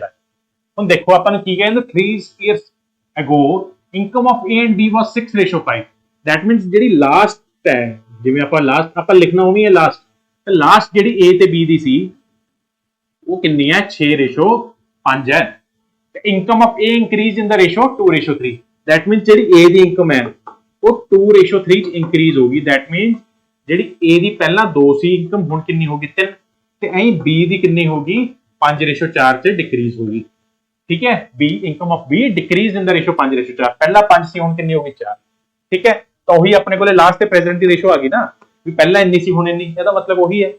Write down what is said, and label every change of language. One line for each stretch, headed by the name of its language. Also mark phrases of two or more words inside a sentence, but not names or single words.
Punjabi: ਹੁਣ ਦੇਖੋ ਆਪਾਂ ਨੂੰ ਕੀ ਕਹਿੰਦੇ
English: 3 years ago income of A and B was 6:5. that means
Punjabi: ਜਿਹੜੀ ਲਾਸਟ ਹੈ, ਜਿਵੇਂ ਆਪਾਂ ਲਾਸਟ ਆਪਾਂ ਲਿਖਣਾ ਉਵੇਂ ਹੈ ਲਾਸਟ, ਤੇ ਲਾਸਟ ਜਿਹੜੀ A ਤੇ B ਦੀ ਸੀ ਉਹ ਕਿੰਨੀ ਹੈ 6:5 ਹੈ।
English: income of A increase in the ratio 2:3. that means
Punjabi: ਜਿਹੜੀ A ਦੀ ਇਨਕਮ ਹੈ ਉਹ 2:3 ਚ ਇੰਕਰੀਜ਼ ਹੋਗੀ।
English: that means
Punjabi: ਜਿਹੜੀ A ਦੀ ਪਹਿਲਾਂ 2 ਸੀ ਇਨਕਮ, ਹੁਣ ਕਿੰਨੀ ਹੋਗੀ 3, ਤੇ ਐਂ B ਦੀ ਕਿੰਨੀ ਹੋਗੀ 5:4 ਚ ਡਿਕਰੀਜ਼ ਹੋਗੀ, ਠੀਕ ਹੈ।
English: B income of B decrease in the ratio 5:4,
Punjabi: ਪਹਿਲਾਂ 5 ਸੀ ਹੁਣ ਕਿੰਨੀ ਹੋਗੀ 4, ਠੀਕ ਹੈ। ਤਾਂ ਉਹੀ ਆਪਣੇ ਕੋਲੇ ਲਾਸਟ ਤੇ ਪ੍ਰੈਜ਼ੈਂਟ ਦੀ ਰੇਸ਼ੋ ਆ ਗਈ ਨਾ, ਵੀ ਪਹਿਲਾਂ ਇੰਨੀ ਸੀ ਹੁਣ ਇੰਨੀ, ਇਹਦਾ ਮਤਲਬ ਉਹੀ ਹੈ।